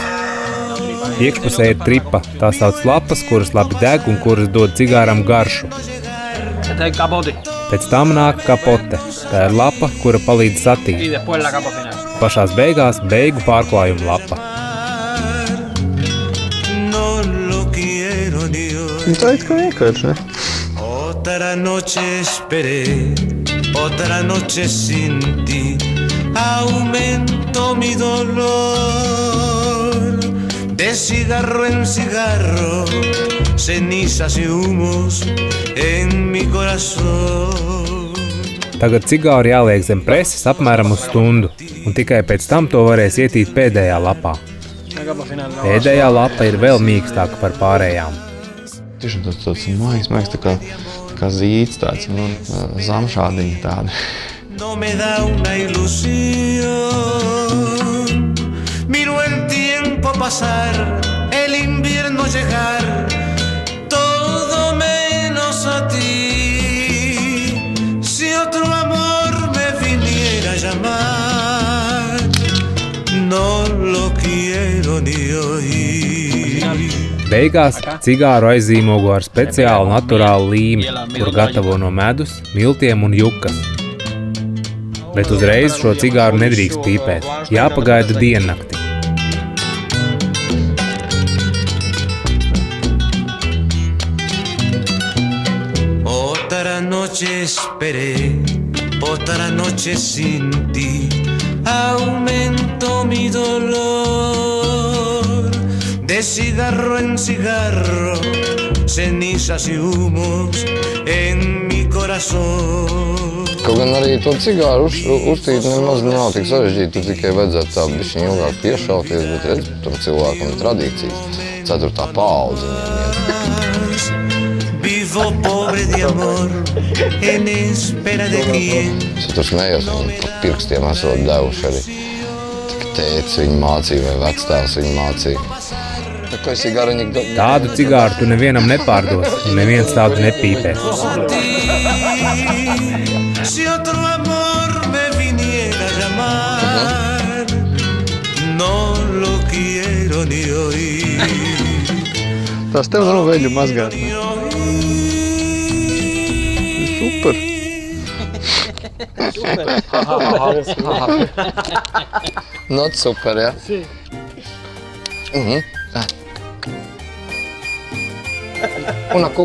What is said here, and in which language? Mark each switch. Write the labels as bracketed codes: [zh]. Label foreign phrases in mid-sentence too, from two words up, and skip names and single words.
[lv] Iekšpusē ir tripa, tā sauc lapas, kuras labi deg un kuras dod cigāram garšu. Pēc tam nāk kapote. Tā ir lapa, kura palīdz satīt. Pašās beigās beigu pārklājuma lapa. Tā ir kā vienkārši, ne? [es] Otra noche esperé, otra noche sin ti, aumento mi dolor, de cigarro en cigarro, cenizas y humos en mi corazón. [lv] Tagad cigāru jāliek zem preses apmēram uz stundu, un tikai pēc tam to varēs ietīt pēdējā lapā. Pēdējā lapa ir vēl mīkstāka par pārējām. Tiešām tāds maigs, tā kā zīts tāds, zamšādiņa tāda. [es] No me da una ilusión, miro el tiempo pasar, el invierno llegar, todo menos a ti. Si otro amor me viniera a llamar, no lo quiero ni oír. [lv] Beigās cigāru aizīmogo ar speciālu naturālu līmi, kur gatavo no medus, miltiem un jukas. Bet uzreiz šo cigāru nedrīkst pīpēt, jāpagaida diennakti. [es] Otra noche esperé, otra noche sin ti, aumento mi dolor, de cigarro en cigarro, cenizas y humos en mi corazón. [lv] Kaut gan arī to cigāru uztīt nemaz nav tik sarežģīti, tu tikai vajadzētu tā bišķiņ ilgāk piešauties, bet redz, tur cilvēkam ir tradīcijas. 4. paudze [es] Vivo pobre de amor, en espera de quien. [lv] Es tur smējos, viņi pa pirkstiem esot devuši arī. Tik tētis viņu mācīja vai vectēvs viņu mācīja. Tādu cigāru tu nevienam nepārdos, un neviens tādu nepīpēs. [es] Si otro amor me viniera a llamar, no lo quiero ni oír. [lv] Tās tev nav veļu mazgāt, ne? Super! [en] Not super, ja? Una cook.